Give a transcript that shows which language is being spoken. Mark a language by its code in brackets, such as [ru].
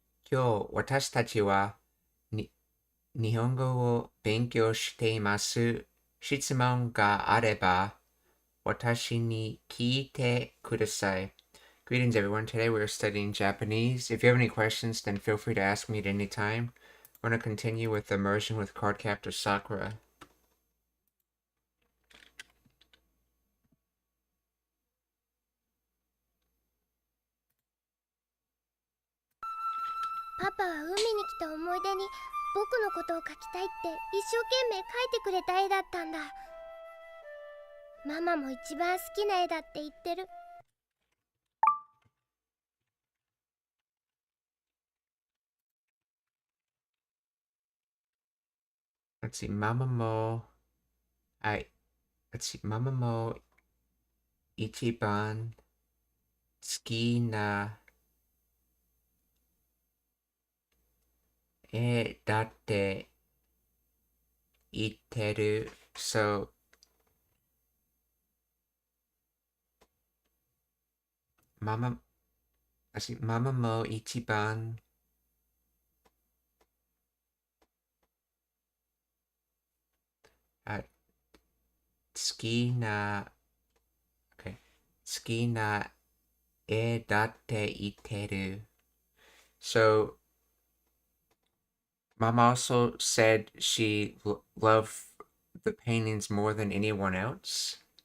[ja] 今日、私たちは、日本語を勉強しています。質問があれば、私に聞いてください。 [en] Greetings, everyone. Today we're studying Japanese. If you have any questions, then feel free to ask me at any time. We're going to continue with Immersion with Card Captor Sakura. [ja] パパは海に来た思い出に僕のことを描きたいって一生懸命描いてくれた絵だったんだ。ママも一番好きな絵だって言ってる。 [en] Let's see, [ja] Mama Mo. [en] Let's see, [ja] Mama Mo Ichiban Ski na だって言ってる。 [en] So, [ja] ママも一番好きな、好きな絵だって言ってる。 [en] So, Mom also said she loved the paintings more than anyone else.